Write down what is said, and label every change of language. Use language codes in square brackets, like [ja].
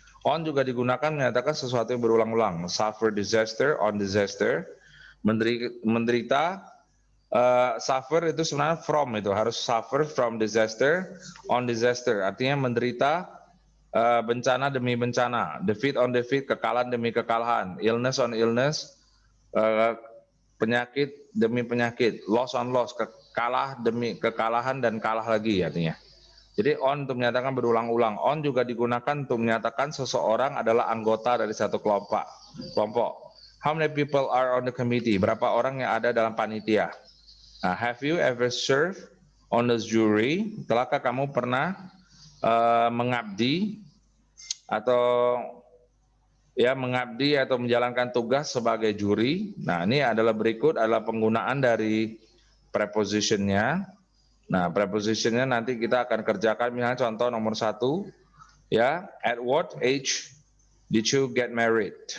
[id] On juga digunakan menyatakan sesuatu yang berulang-ulang, suffer disaster, on disaster, menderita, suffer itu sebenarnya from, itu harus [en] suffer from disaster, on disaster, [id] artinya menderita bencana demi bencana, [en] defeat on defeat, [id] kekalahan demi kekalahan, [en] illness on illness, [id] penyakit demi penyakit, [en] loss on loss, [id] kalah demi kekalahan dan kalah lagi artinya. Jadi on untuk menyatakan berulang-ulang. On juga digunakan untuk menyatakan seseorang adalah anggota dari satu kelompok. [en] How many people are on the committee? [id] Berapa orang yang ada dalam panitia? [en] Have you ever served on the jury? [id] Telahkah kamu pernah mengabdi atau mengabdi atau menjalankan tugas sebagai juri? Nah, ini adalah berikut adalah penggunaan dari prepositionnya. Nah, prepositionnya nanti kita akan kerjakan, misalnya contoh nomor 1, ya, [en] at what age did you get married?